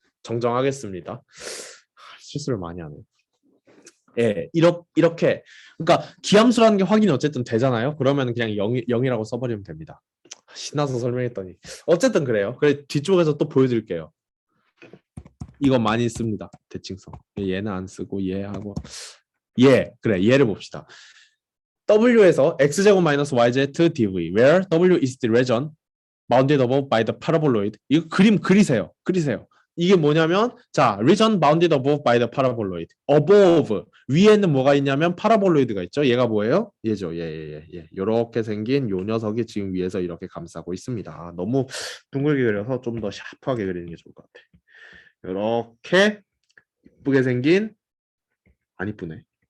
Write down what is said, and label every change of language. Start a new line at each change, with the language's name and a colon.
Korean: 정정하겠습니다. 실수를 많이 하네. 예, 이렇게 그러니까 기함수라는 게 확인이 어쨌든 되잖아요. 그러면 그냥 0이라고 써버리면 됩니다. 신나서 설명했더니 어쨌든 그래요. 그래 뒤쪽에서 또 보여드릴게요. 이거 많이 씁니다. 대칭성. 얘는 안 쓰고 얘하고 그래 얘를 봅시다. W에서 x제곱 마이너스
English: yz dv where W is the region bounded above by the paraboloid.
Korean: 이거 그림 그리세요. 이게 뭐냐면 자
English: region bounded above by the paraboloid.
Korean: above 위에는 뭐가 있냐면 파라볼로이드가 있죠. 얘가 뭐예요? 얘죠. 예. 이렇게 생긴 요 녀석이 지금 위에서 이렇게 감싸고 있습니다. 너무 둥글게 그려서 좀 더 샤프하게 그리는 게 좋을 것 같아. 이렇게 이쁘게 생긴 안 이쁘네.